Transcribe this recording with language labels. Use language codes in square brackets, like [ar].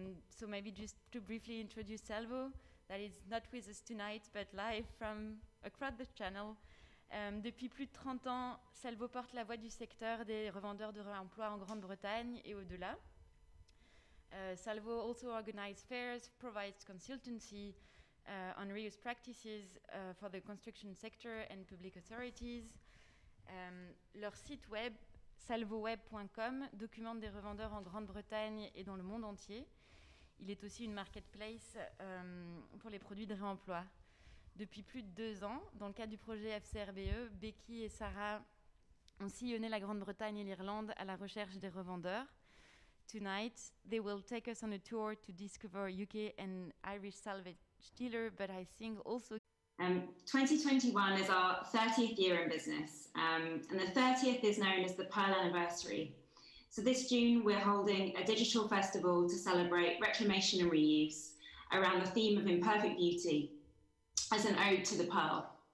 [en] So maybe just to briefly introduce Salvo, that is not with us tonight, but live from across the channel. [fr] Depuis plus de 30 ans, Salvo porte la voix du secteur des revendeurs de réemploi en Grande-Bretagne et au-delà. [en] Salvo also organizes fairs, provides consultancy on reuse practices for the construction sector and public authorities. [fr] Leur site web, salvoweb.com, documente des revendeurs en Grande-Bretagne et dans le monde entier. Il est aussi une marketplace pour les produits de réemploi. Depuis plus de 2 ans, dans le cadre du projet FCRBE, Becky et Sara ont sillonné la Grande-Bretagne et l'Irlande à la recherche des revendeurs. [en] Tonight, they will take us on a tour to discover UK and Irish salvage dealer, but I think also 2021 is our 30th year in business, and the 30th is known as the Pearl Anniversary. So this June, we're holding a digital festival to celebrate reclamation and reuse around the theme of imperfect beauty as an ode to the pearl.